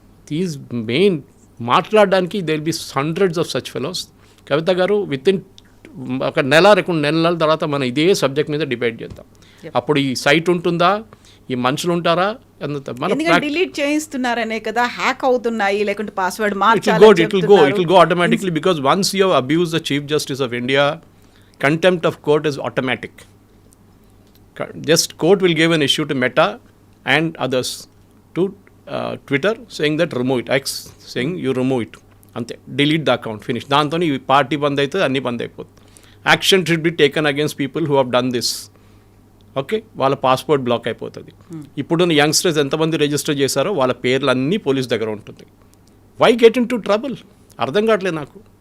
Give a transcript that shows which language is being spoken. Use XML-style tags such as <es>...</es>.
<en>these main</en> <te>మాట్లాడడానికి</te> <en>They will be hundreds of such fellows.</en> <te>కవిత గారు, with in ఒక 2 నెలల తర్వాత మనం ఇదే సబ్జెక్ట్ మీద డిబేట్ చేద్దాం. అప్పుడు ఈ సైట్ ఉంటుందా, ఈ మనుషులు ఉంటారా? డిలీట్ చేయిస్తున్నారనే కదా, హ్యాక్ అవుతున్నాయి, లేకుంటే password</te> <en>It will go automatically because once you have abused the Chief Justice of India, contempt of court is automatic. Just court will give an issue to Meta and others to Twitter saying that remove it, X saying you remove it,</en> <te>అంతే,</te> <en>delete the account, finish.</en> <te>దాంతో ఈ party బంద్ అవుతుంది, అన్నీ బంద్ అయిపోతుంది.</te> <en>Action should be taken against people who have done this.</en> <te>Okay, వాళ్ళ passport black అయిపోతుంది. ఇప్పుడున్న youngsters ఎంతమంది రిజిస్టర్ చేశారో వాళ్ళ పేర్లు అన్నీ పోలీస్ దగ్గర ఉంటుంది.</te> <en>Why get into trouble?</en> <te>అర్థం కావట్లేదు నాకు.</te>